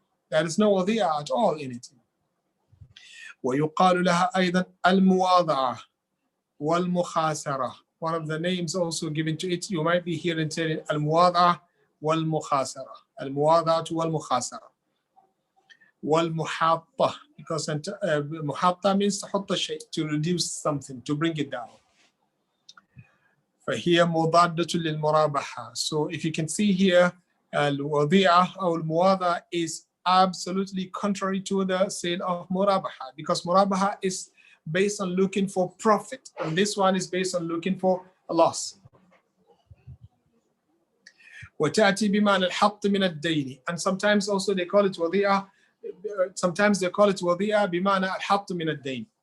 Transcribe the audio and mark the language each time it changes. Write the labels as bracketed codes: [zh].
[en] There is no wadi'ah at all in it. [ar] ويقال لها أيضا المواضعة والمخاسرة. [en] One of the names also given to it, you might be hearing saying المواضعة والمخاسرة. [ar] المواضعة والمخاسرة. [en] والمحاطة, because محاطة means تحط الشيء, to reduce something, to bring it down. [ar] فهي مضادة للمرابحة. [en] So if you can see here, الوضيعة أو المواضعة is absolutely contrary to the sale of murabaha, because murabaha is based on looking for profit, and this one is based on looking for a loss. [ar] وتأتي بمعنى الحط من الدين, and sometimes also they call it وضيعة. Sometimes they call it وضيعة بمعنى الحط من الدين.